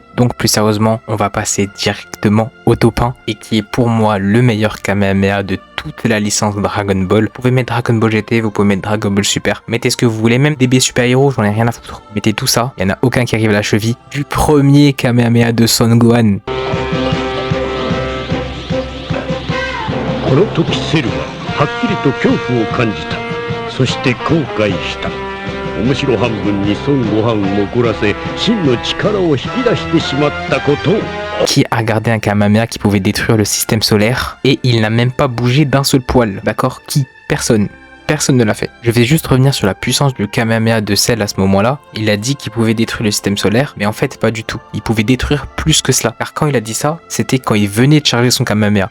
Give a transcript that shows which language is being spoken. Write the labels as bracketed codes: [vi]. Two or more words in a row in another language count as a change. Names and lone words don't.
[fr] Donc plus sérieusement, on va passer directement au top 1 et qui est pour moi le meilleur Kamehameha de toute la licence Dragon Ball. Vous pouvez mettre Dragon Ball GT, vous pouvez mettre Dragon Ball Super, mettez ce que vous voulez, même DB Super Hero, j'en ai rien à foutre. Mettez tout ça, il y en a aucun qui arrive à la cheville du premier Kamehameha de Son Gohan. [ja] この時セルははっきりと恐怖を感じた。そして後悔した。面白半分に孫悟飯を怒らせ真の力を引き出してしまったことを。 [fr] Qui a gardé un Kamehameha qui pouvait détruire le système solaire et il n'a même pas bougé d'un seul poil, d'accord? Qui? Personne. Personne ne l'a fait. Je vais juste revenir sur la puissance du Kamehameha de Cell à ce moment-là. Il a dit qu'il pouvait détruire le système solaire, mais en fait pas du tout. Il pouvait détruire plus que cela. Car quand il a dit ça, c'était quand il venait de charger son Kamehameha.